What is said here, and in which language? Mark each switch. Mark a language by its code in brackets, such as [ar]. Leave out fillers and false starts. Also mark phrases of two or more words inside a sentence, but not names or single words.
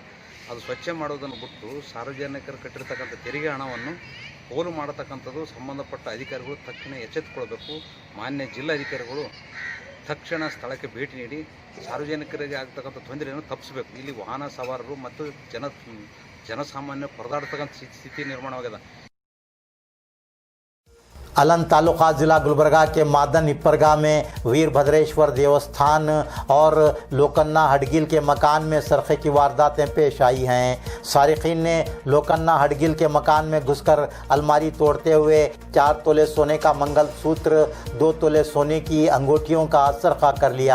[kn] ಅದು ಸ್ವಚ್ಛ ಮಾಡೋದನ್ನು ಬಿಟ್ಟು ಸಾರ್ವಜನಿಕರು ಕಟ್ಟಿರ್ತಕ್ಕಂಥ ತೆರಿಗೆ ಹಣವನ್ನು ಪೋಲು ಮಾಡತಕ್ಕಂಥದ್ದು ಸಂಬಂಧಪಟ್ಟ ಅಧಿಕಾರಿಗಳು ತಕ್ಷಣ ಎಚ್ಚೆತ್ತುಕೊಳ್ಬೇಕು। ಮಾನ್ಯ ಜಿಲ್ಲಾಧಿಕಾರಿಗಳು ತಕ್ಷಣ ಸ್ಥಳಕ್ಕೆ ಭೇಟಿ ನೀಡಿ ಸಾರ್ವಜನಿಕರಿಗೆ ಆಗ್ತಕ್ಕಂಥ ತೊಂದರೆಯನ್ನು ತಪ್ಪಿಸಬೇಕು। ಇಲ್ಲಿ ವಾಹನ ಸವಾರರು ಮತ್ತು ಜನಸಾಮಾನ್ಯ ಪರದಾಡ್ತಕ್ಕಂಥ ಸ್ಥಿತಿ ನಿರ್ಮಾಣವಾಗಿದೆ। [ur] الن تعلقہ ضلع گلبرگہ کے مادن ہپرگا میں ویربھدریشور دیوستھان اور لوکنا ہڈگل کے مکان میں سرقے کی وارداتیں پیش آئی ہیں. سارقین نے لوکنا ہڈگل کے مکان میں گھس کر الماری توڑتے ہوئے 4 تولے سونے کا منگل سوتر، 2 تولے سونے کی انگوٹھیوں کا سرقہ کر لیا.